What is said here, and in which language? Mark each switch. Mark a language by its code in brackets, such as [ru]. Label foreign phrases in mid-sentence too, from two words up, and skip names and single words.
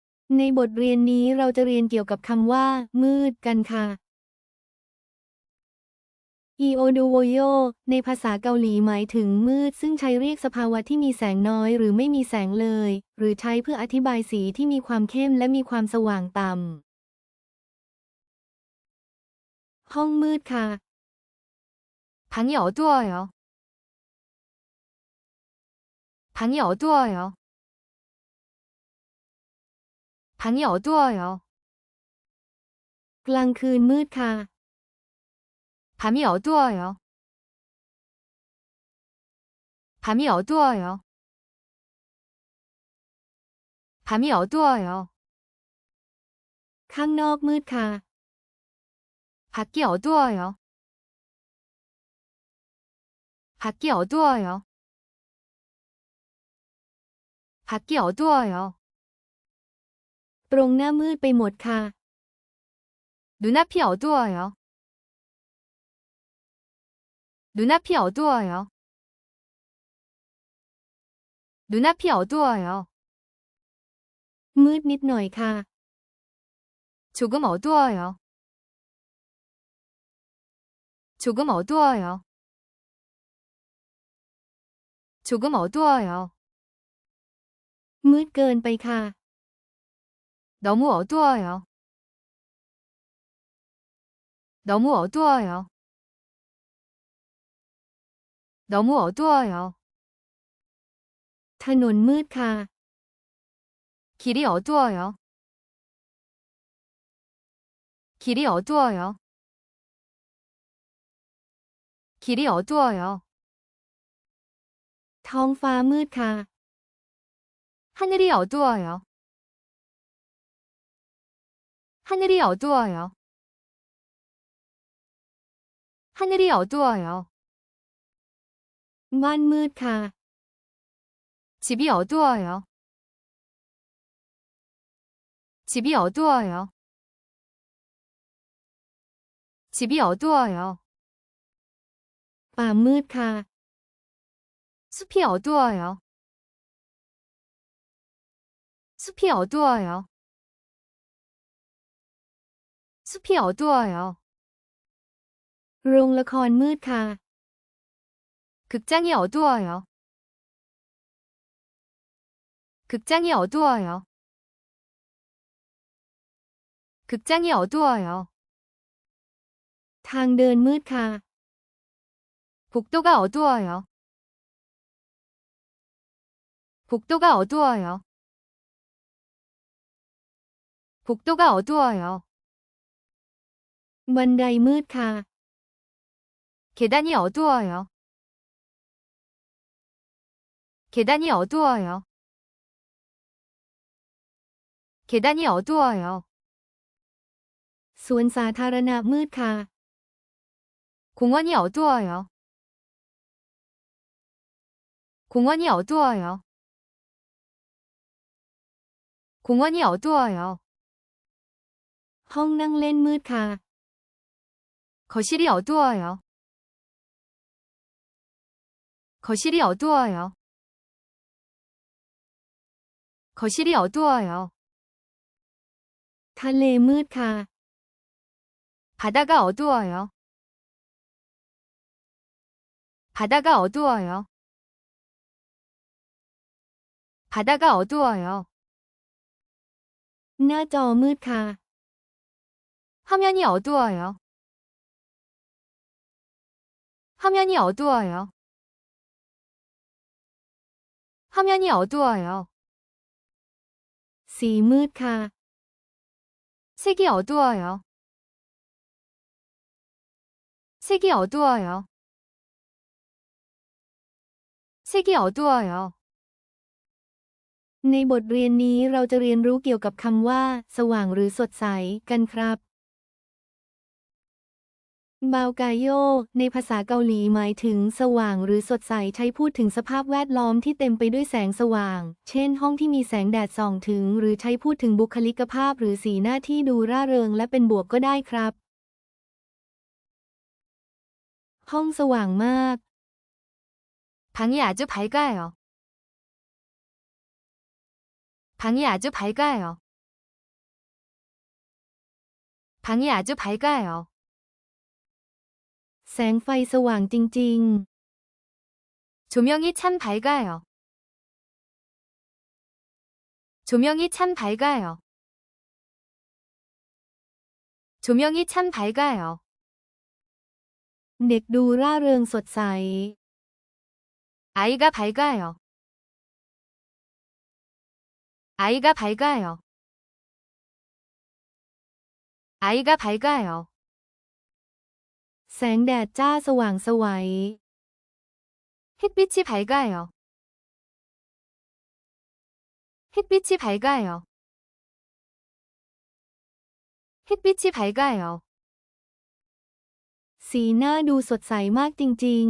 [th] ในบทเรียนนี้เราจะเรียนเกี่ยวกับคำว่ามืดกันค่ะอีโอดูโวโยในภาษาเกาหลีหมายถึงมืดซึ่งใช้เรียกสภาวะที่มีแสงน้อยหรือไม่มีแสงเลยหรือใช้เพื่ออธิบายสีที่มีความเข้มและมีความสว่างต่ำห้องมืดค่ะ [ko] 방이 어두워요. 방이 어두워요. 방이 어두워요. [th] กลางคืนมืดค่ะ [ko] 밤이 어두워요. 밤이 어두워요. 밤이 어두워요. [th] ข้างนอกมืดค่ะ [ko] 밖이 어두워요. 밖이 어두워요. 밖이 어두워요. [th] ตรงหน้ามืดไปหมดค่ะ [ko] 눈앞이 어두워요. 눈앞이 어두워요. 눈앞이 어두워요. [th] มืดนิดหน่อยค่ะ [ko] 조금 어두워요. 조금 어두워요. 조금 어두워요. [th] มืดเกินไปค่ะ [ko] 너무 어두워요. 너무 어두워요. 너무 어두워요. [th] ถนนมืดค่ะ [ko] 길이 어두워요. 길이 어두워요. 길이 어두워요. [th] ท้องฟ้ามืดค่ะ [ko] 하늘이 어두워요. 하늘이 어두워요. 하늘이 어두워요. [th] บ้านมืดค่ะ [ko] 집이 어두워요. 집이 어두워요. 집이 어두워요. [th] ป่ามืดค่ะ [ko] 숲이 어두워요. 숲이 어두워요. 숲이 어두워요. [th] โรงละครมืดค่ะ [ko] 극장이 어두워요. 극장이 어두워요. 극장이 어두워요. [th] ทางเดินมืดค่ะ [ko] 복도가 어두워요. 복도가 어두워요. 복도가 어두워요. [th] บันไดมืดค่ะ [ko] 계단이 어두워요. 계단이 어두워요. 계단이 어두워요. [th] สวนสาธารณะมืดค่ะ [ko] 공원이 어두워요. 공원이 어두워요. 공원이 어두워요. [th] ห้องนั่งเล่นมืดค่ะ [ko] 거실이 어두워요. 거실이 어두워요. 거실이 어두워요. [th] ทะเลมืดค่ะ [ko] 바다가 어두워요. 바다가 어두워요. 바다가 어두워요. [th] หน้าจอมืดค่ะ [ko] 화면이 어두워요. 화면이 어두워요. 화면이 어두워요. [th] สีมืดค่ะ [ko] 색이 어두워요. 색이 어두워요. 색이 어두워요. [th] ในบทเรียนนี้เราจะเรียนรู้เกี่ยวกับคำว่าสว่างหรือสดใสกันครับบาวกายโย ในภาษาเกาหลีหมายถึงสว่างหรือสดใสใช้พูดถึงสภาพแวดล้อมที่เต็มไปด้วยแสงสว่างเช่นห้องที่มีแสงแดดส่องถึงหรือใช้พูดถึงบุคลิกภาพหรือสีหน้าที่ดูร่าเริงและเป็นบวกก็ได้ครับห้องสว่างมาก [ko] 방이 아주 밝아요. 방이 아주 밝아요. 방이 아주 밝아요. [th] แสงไฟสว่างจริง [ko] 조명이 참 밝아요. 조명이 참 밝아요. 조명이 참 밝아요. [th] ๆ เด็กดูร่าเริงสดใส [ko] 아이가 밝아요. 아이가 밝아요. 아이가 밝아요. [th] แสงแดดจ้าสว่างไสว [ko] 햇빛이 밝아요. 햇빛이 밝아요. 햇빛이 밝아요. [th] สีหน้าดูสดใสมากจริง